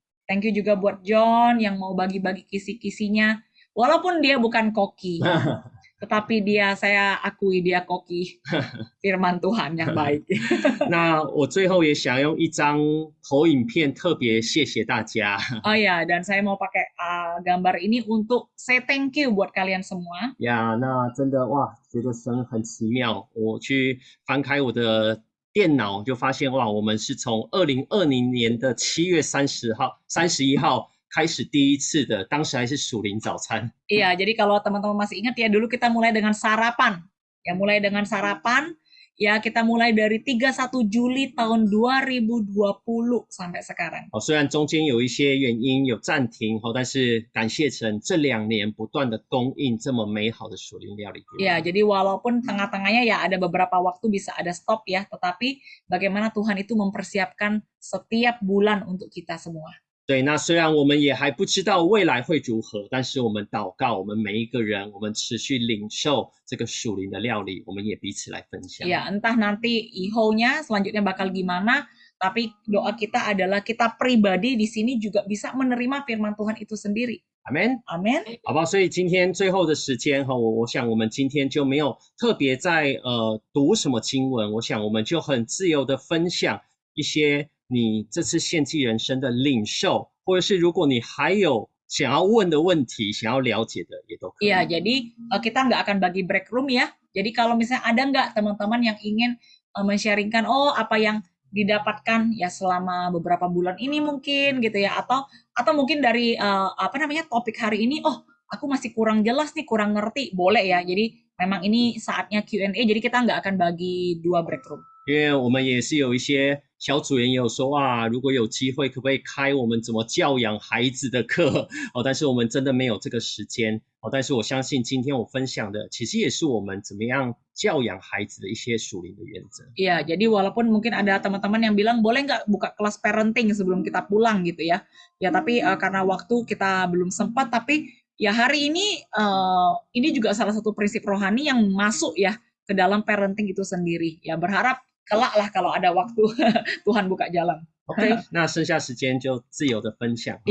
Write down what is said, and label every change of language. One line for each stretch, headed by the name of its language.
English: Thank you
Indonesian: juga buat John yang mau bagi-bagi kisi-kisinya. Walaupun dia bukan koki, tetapi saya akui dia koki firman Tuhan yang baik.
Chinese: 那我最后也想用一张投影片特别谢谢大家。
Indonesian: Oh ya, dan saya mau pakai gambar ini untuk
English: say thank you
Indonesian: buat kalian semua.
Chinese: 呀，那真的哇，觉得神很奇妙。妙，我去翻开我的电脑，就发现哇，我们是从2020年的7月31号开始第一次的，当时还是属灵早餐。
Indonesian: Iya, jadi kalau teman-teman masih ingat ya, dulu kita mulai dengan sarapan. Ya, mulai dengan sarapan. Ya, kita mulai dari 31 Juli tahun 2020 sampai sekarang.
Chinese: 虽然中间有一些原因有暂停，但是感谢神这2年不断的供应这么美好的属灵料理给我们。
Indonesian: Ya, jadi walaupun tengah-tengahnya ya ada beberapa waktu bisa ada stop ya, tetapi bagaimana Tuhan itu mempersiapkan setiap bulan untuk kita semua.
Chinese: 对，那虽然我们也还不知道未来会如何，但是我们祷告，我们每一个人，我们持续领受这个属灵的料理，我们也彼此来分享。
Indonesian: Ya, entah nanti ihonya selanjutnya bakal gimana, tapi doa kita adalah kita pribadi di sini juga bisa menerima firman Tuhan itu sendiri.
Chinese: 阿门。
Indonesian: Amin.
Chinese: 好吧，所以今天最后的时间我想我们今天就没有特别在读什么经文，我想我们就很自由的分享一些你这次献祭人生的领受，或者是如果你还有想要问的问题，想要了解的也都可以。
Indonesian: Iya, jadi kita nggak akan bagi break room ya. Jadi kalau misalnya ada nggak teman-teman yang ingin men-sharingkan, apa yang didapatkan ya selama beberapa bulan ini mungkin gitu ya, atau mungkin dari topik hari ini, aku masih kurang jelas nih, kurang ngerti, boleh ya. Jadi memang ini saatnya Q&A, jadi kita nggak akan bagi 2 break room.
Chinese: 因为我们也是有一些小组员也有说如果有机会可不可以开我们怎么教养孩子的课但是我们真的没有这个时间但是我相信今天我分享的其实也是我们怎么样教养孩子的一些属灵的原则。
Indonesian: Iya, jadi walaupun mungkin ada teman-teman yang bilang boleh nggak buka kelas parenting sebelum kita pulang gitu ya. Ya tapi karena waktu kita belum sempat, tapi ya hari ini juga salah satu prinsip rohani yang masuk ya ke dalam parenting itu sendiri. Ya berharap kelak lah kalau ada waktu Tuhan buka jalan.
Chinese: OK， 那剩下时间就自由的分享，或